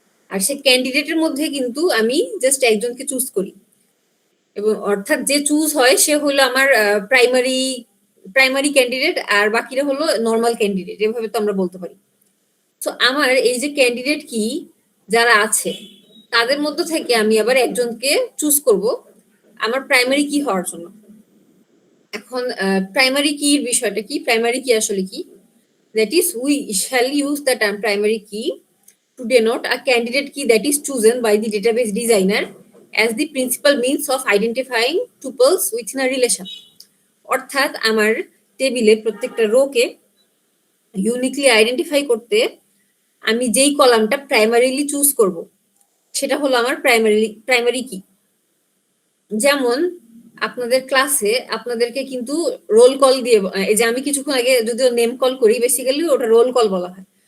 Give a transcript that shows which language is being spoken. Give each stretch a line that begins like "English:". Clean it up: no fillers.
Bangla: আর সেই ক্যান্ডিডেটের মধ্যে কিন্তু আমি জাস্ট একজনকে চুজ করি, এবং অর্থাৎ যে চুজ হয় সে হলো আমার প্রাইমারি ক্যান্ডিডেট আর বাকিরা হলো নর্মাল ক্যান্ডিডেট, এভাবে তো আমরা বলতে পারি। তো আমার এই যে ক্যান্ডিডেট কি যারা আছে তাদের মধ্যে থেকে আমি আবার একজনকে চুজ করব আমার প্রাইমারি কি হওয়ার জন্য। এখন প্রাইমারি কির বিষয়টা কি? প্রাইমারি কি আসলে কি?
English: That is, we shall use the term primary key to denote a candidate key that is chosen by the database designer as the principal means of identifying tuples within a relation.
Bangla: অর্থাৎ আমার টেবিলে প্রত্যেকটা রোকে uniquely identify করতে আমি যেই কলামটা primarily choose করব সেটা হলো আমার প্রাইমারি কি। যেমন আপনাদের ক্লাসে আপনাদেরকে কিন্তু রোল কল দিয়ে, এই যে আমি কিছুক্ষণ আগে যদিও নেম কল করি, বেসিক্যালি ওটা রোল কল বলা হয়।